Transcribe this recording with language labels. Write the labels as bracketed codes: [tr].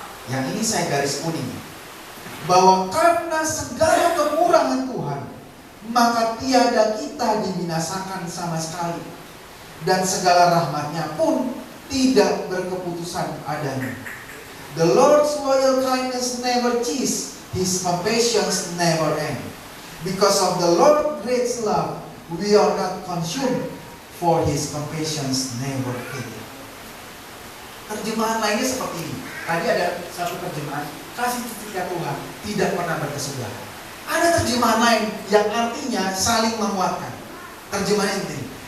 [id] Yang ini saya garis kuning, bahwa karena segala kekurangan Tuhan, maka tiada kita dibinasakan sama sekali, dan segala rahmatnya pun tidak berkeputusan adanya. [en] The Lord's loyal kindness never cease, His compassions never end. Because of the Lord's great love, we are not consumed, for His compassions never fail. [id] Terjemahan lainnya seperti ini. Tadi ada satu terjemahan, kasih setia Tuhan tidak pernah berkesudahan. Ada terjemahan lain yang artinya saling menguatkan. Terjemahannya seperti ini.